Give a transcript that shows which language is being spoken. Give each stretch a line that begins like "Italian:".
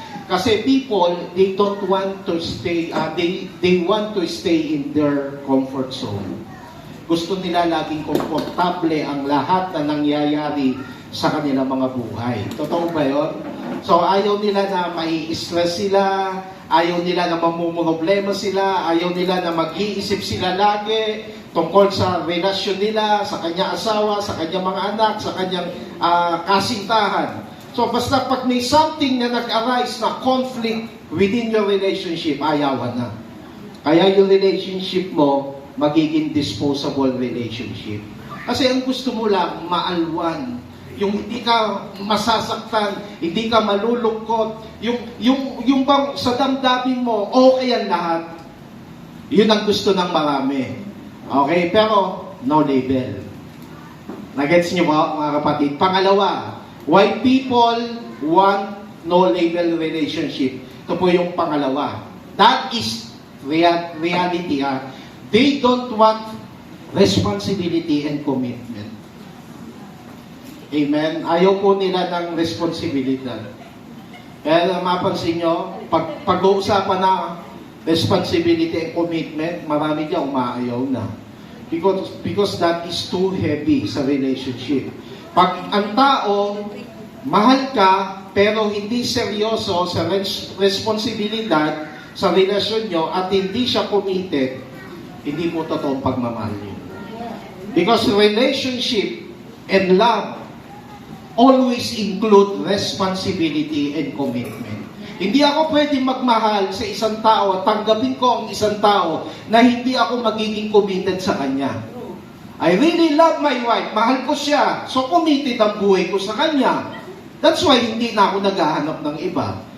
English: Kasi people, they don't want to stay, they want to stay in their comfort zone.
Filipino: Gusto nila laging komportable ang lahat na nangyayari sa kanilang mga buhay. Totoo ba yun? So ayaw nila na mai-stress sila, ayaw nila na mamumroblema sila, ayaw nila na mag-iisip sila lagi tungkol sa relasyon nila, sa kanyang asawa, sa kanyang mga anak, sa kanyang kasintahan. So basta pag may something na nag-arise na
English: conflict within your relationship,
Filipino: ayawan na. Kaya yung relationship mo, magiging disposable relationship. Kasi ang gusto mo lang, maalwan. Yung hindi ka masasaktan, hindi ka malulungkot, yung bang sa damdamin mo, okay ang lahat. Yun ang gusto ng marami. Okay, pero no label. Nagets niyo ba, mga kapatid?
English: Pangalawa, why people want no label relationship?
Filipino: Ito po yung pangalawa.
English: That is reality. They don't want responsibility and commitment.
Filipino: Amen? Ayaw po nila ng responsibilidad. Kaya mapansin nyo, pag-uusapan na responsibility and commitment, marami dyan umaayaw na.
English: Because that is too heavy sa relationship.
Filipino: Pag ang tao, mahal ka, pero hindi seryoso sa responsibilidad sa relasyon nyo at hindi siya committed, hindi po totoong pagmamahal nyo.
English: Because relationship and love always include responsibility and commitment.
Filipino: Hindi ako pwedeng magmahal sa isang tao at tanggapin ko ang isang tao na hindi ako magiging committed sa kanya.
English: I really love my wife.
Filipino: Mahal ko siya. So committed ang buhay ko sa kanya.
English: That's why
Filipino: hindi na ako naghahanap ng iba.